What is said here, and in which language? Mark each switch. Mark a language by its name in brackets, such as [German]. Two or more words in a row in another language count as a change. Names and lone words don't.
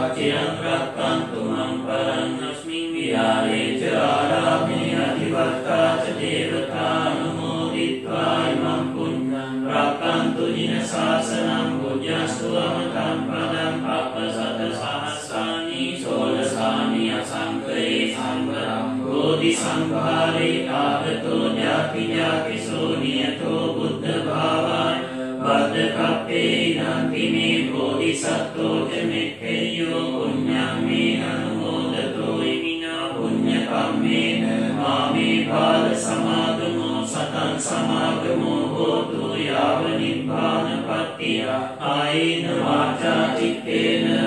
[Pali] චිරං රක්ඛන්තු මං පරං අස්මින් විහාරේ ච ආරාමේ අධිවක්තා ච දේවතා අනුමෝදිत्वा ඉමං පුඤ්ඤං රක්ඛන්තු දින ශාසනං බුද්ධස්තු අමතං පදං පප්පසත සහස්සානි සෝලසානි අසංකේ සංවරං බෝධි සංඝාරේ ආගතෝ ඥාති ඥාතිසෝ නියතෝ බුද්ධ භාවං බද්ද කප්පේ නන්ති මේ බෝධිසත්වෝ ච මෙක්ඛේයෝ පුඤ්ඤං මේ අනුමෝදතෝ ඉමිනා පුඤ්ඤ කම්මේන මාමේ බාල සමාගමෝ සතං සමාගමෝ හෝතු යාව නිබ්බානපත්තිය ආයේන වාචා චිත්තේන